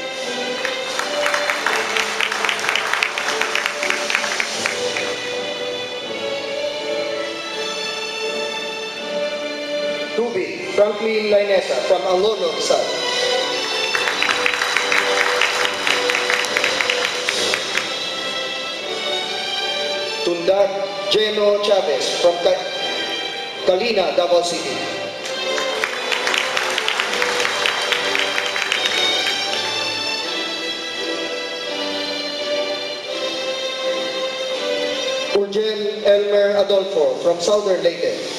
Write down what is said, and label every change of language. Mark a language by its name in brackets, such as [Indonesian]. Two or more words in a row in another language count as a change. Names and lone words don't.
[English] Tubig Franklin Lainesa from Angono, Rizal. Tundag Geno Chavez from Kalina, Davao City. Urgel Elmer Adolfo from Southern Leyte.